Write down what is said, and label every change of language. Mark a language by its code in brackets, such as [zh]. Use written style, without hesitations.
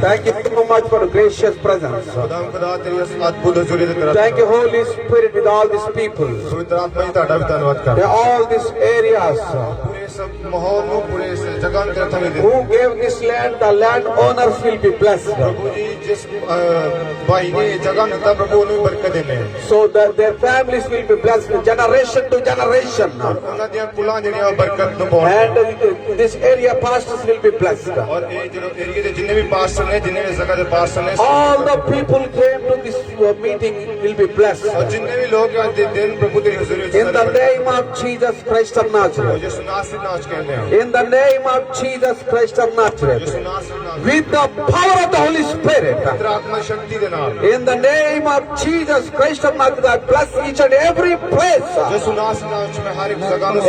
[en] Thank you so much for the gracious presence. [pa] ਖੁਦਾ ਤੇਰੀ ਇਸ ਅਦਭੁਤ ਹਜ਼ੂਰੀ ਦੇ ਤੇਰਾ [en] Thank you, Holy Spirit, with all these people. [pa] ਪਵਿੱਤਰ ਆਤਮਾ ਜੀ ਤੁਹਾਡਾ ਵੀ ਧੰਨਵਾਦ ਕਰ [en] In all these areas, [pa] ਪੂਰੇ [hi] इस माहौल [pa] ਨੂੰ ਪੂਰੇ ਇਸ ਜਗ੍ਹਾ ਨੂੰ ਤੇਰੇ ਹੱਥਾਂ ਵਿੱਚ ਦੇ [en] Who gave this land? The land owners will be blessed. [pa] ਪ੍ਰਭੂ ਜੀ ਜਿਸ ਭਾਈ ਨੇ ਇਹ ਜਗ੍ਹਾ ਨੂੰ ਦਿੱਤਾ ਪ੍ਰਭੂ ਉਹਨੂੰ ਬਰਕਤ ਦੇਣੇ [en] So that their families will be blessed generation to generation. [pa] ਉਹਨਾਂ ਦੀਆਂ ਕੁਲਾਂ ਜਿਹੜੀਆਂ ਉਹ ਬਰਕਤ ਨੂੰ ਪਾਉਣ [en] And this area pastors will be blessed. [pa] ਔਰ ਇਹ ਜਿਹੜੇ ਏਰੀਏ ਦੇ ਜਿੰਨੇ ਵੀ ਪਾਸਟਰ ਨੇ ਜਿੰਨੇ ਵੀ ਜਗ੍ਹਾ ਦੇ ਪਾਸਟਰ ਨੇ [en] All the people came to this meeting will be blessed. [pa] ਔਰ ਜਿੰਨੇ ਵੀ ਲੋਕ ਅੱਜ ਦੇ ਦਿਨ ਪ੍ਰਭੂ ਤੇਰੀ ਹਜ਼ੂਰੀ ਵਿੱਚ [en] In the name of Jesus Christ of Nazareth. [pa] ਯਿਸੂ ਨਾਸਰੀ ਨਾਚ ਕਹਿੰਦੇ ਆ [en] In the name of Jesus Christ of Nazareth. [pa] ਯਿਸੂ ਨਾਸਰੀ ਨਾਚ [en] With the power of the Holy Spirit. [pa] ਪਵਿੱਤਰ ਆਤਮਾ ਸ਼ਕਤੀ ਦੇ ਨਾਲ [en] In the name of Jesus Christ of Nazareth, I bless each and every place. [pa] ਯਿਸੂ ਨਾਸਰੀ ਨਾਚ ਮੈਂ ਹਰ ਇੱਕ ਜਗ੍ਹਾ ਨੂੰ